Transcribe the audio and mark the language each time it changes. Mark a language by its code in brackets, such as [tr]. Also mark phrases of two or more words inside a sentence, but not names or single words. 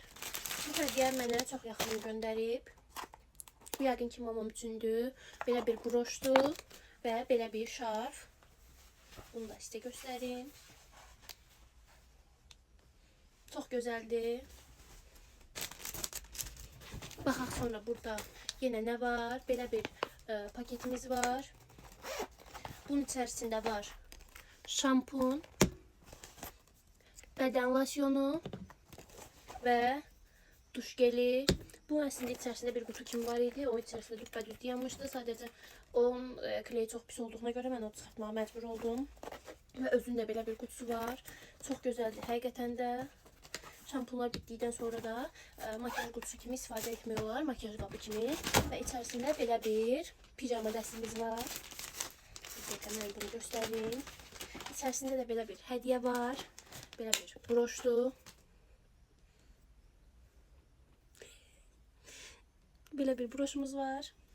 [az] Bu hədiyyə mənə çox yaxın göndərib. Bu yəqin ki mamam üçündür. Belə bir broşdur və belə bir şarf. Bunu da sizə göstərim. Çox gözəldir. Baxaq sonra burada yenə nə var? Belə bir paketimiz var. [tr] Bunun içerisinde var şampun, beden losyonu ve duş geli. Bu aslında içerisinde bir kutu kim var idi. O içerisinde düz yanmıştı. Sadece onun kleyi çok pis olduğuna göre ben onu çıxartmağa məcbur oldum. Ve özünde belə bir kutusu var. Çok güzeldi həqiqətən də. Şampunlar bittikdən sonra da makyaj kutusu kimi istifadə etmiyorlar. [az] Makyaj qabı kimi. Ve içerisinde belə bir pijama dəstimiz var. Sizə bunu göstəreyim. İçerisinde de belə bir hədiyyə var. Belə bir broşdur. Belə bir broşumuz var.